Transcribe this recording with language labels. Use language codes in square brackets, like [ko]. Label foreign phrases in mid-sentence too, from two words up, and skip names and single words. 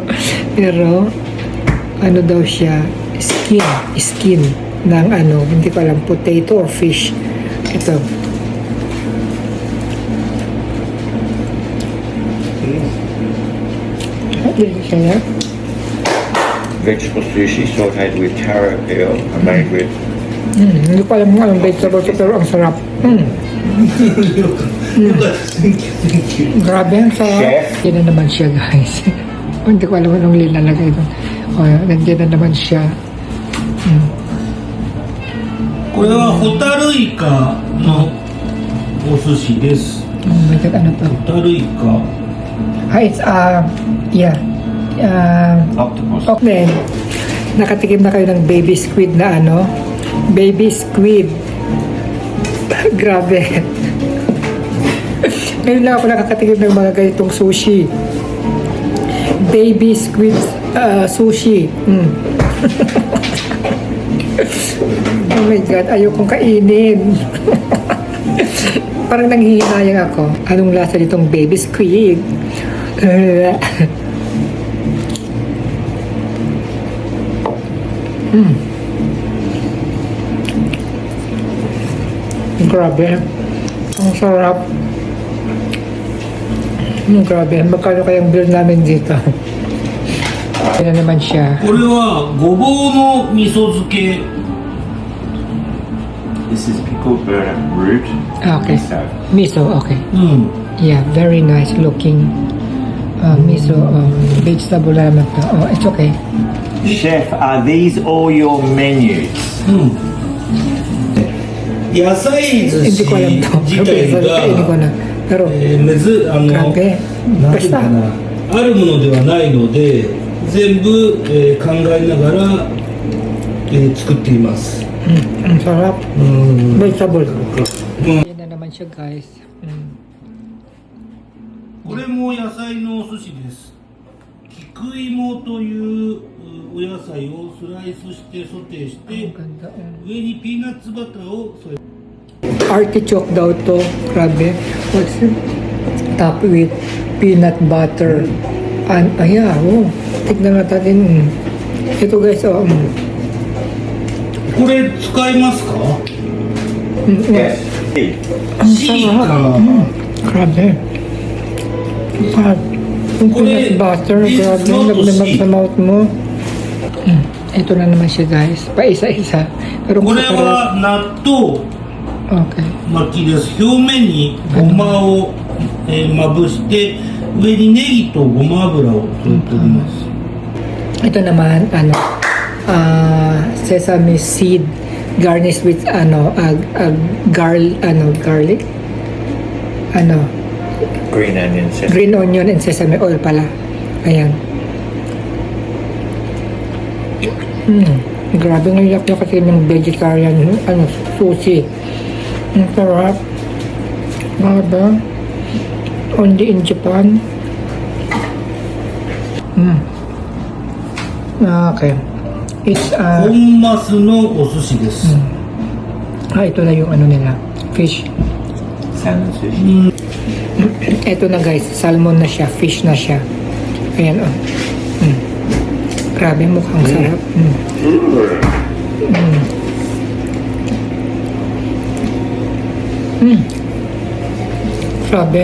[tl] Pero, ano daw siya? Skin. Skin ng ano. Hindi ko alam. [en] Potato or fish. [tl] Ito. Hindi siya. [en] Vegetable sushi sauteed with taro peel and made with [tl] Hindi ko alam kung anong vegetable to, pero ang sarap. Grabe, ang sarap. Chef. Yan na naman siya, guys. Hindi ko alam anong linalagay doon. O, nandiyan na naman siya. [ja] これはホタルイカのお寿司です。 [en] Oh my God, [tl] ano to? [ja] ホタルイカ。 [en] It's, yeah. octopus. Okay. [tl] Nakatikim na kayo ng [en] baby squid [tl] na ano? [en] Baby squid. Grabe. [tl] Ngayon lang ako nakakatikim ng mga ganitong sushi. [en] Baby squid sushi. Oh my God, [tl] ayokong kainin. Parang nanghihinayang ako. Anong lasa nitong [en] baby squid? [tl] Grabe. Ang sarap. Grabe. Magkano kayang bill namin dito? Yan na naman siya. [ja] これはごぼうの味噌漬け。 [en] This is pickled burdock root. Okay. Miso. Miso, okay. [ja] うん。 [en] Yeah, very nice looking. [tl] Miso, vegetable naman to. [en] Oh, it's okay. Chef, are these all your menus? [ja] 野菜寿 [tl] Hindi [ja] 司 [tl] ko alam to. [ja] 自 [tl] Pero [ja] 体 [tl] kainin ko [ja] が、 [tl] na. Pero, [ja] なんて [tl] grabe. [ja] いうか [tl] Basta. [ja] な、あるものではないので、全部、考えながら、作っています。 [tl] Ang sarap. [ja] うん。 [tl] Vegetable. Yan na naman siya, guys. [ja] これも野菜のお寿司です。菊芋というお野菜をスライスしてソテーし [tl] Ang [ja] て、 [tl] ganda. [ja] 上にピーナッツバターを添え [tl] Artichoke daw to. Grabe. [en] What's it? Top with peanut butter. And, yeah, [tl] oh. Tignan natin. Ito, guys, oh. [ja] これ使いますか？ [en] Yes. Hey, [tl] Ang Sika. sarap. Grabe. Sarap. Yung [en] peanut butter, this is [tl] grabe. [en] not [tl] Nagnaman [en] sweet. [tl] sa mouth mo. Ito na naman siya, guys. Pa-isa-isa. Pero [ja] これ [tl] masarap. [ja] は納豆 [tl] Okay. [ja] 巻きです。表面にごまを、まぶして上にネギとごま油を添えております。 [tl] Ito naman, ano, [en] sesame seed garnished with, [tl] ano, garlic? Ano, [en] green onion sesame. green onion and sesame oil pala. [tl] Ayan. Grabe ng yak kasi ng vegetarian, ano, sushi. Ang sarap. Grabe. [en] Only in Japan. Okay. It's, [ja] 本マスのお寿司です。 [tl] ito na yung ano nila. Fish. [en] Salmon sushi. [tl] Ito na guys, salmon na siya, fish na siya. Ayan oh. Grabe, mukhang sarap. Grabe.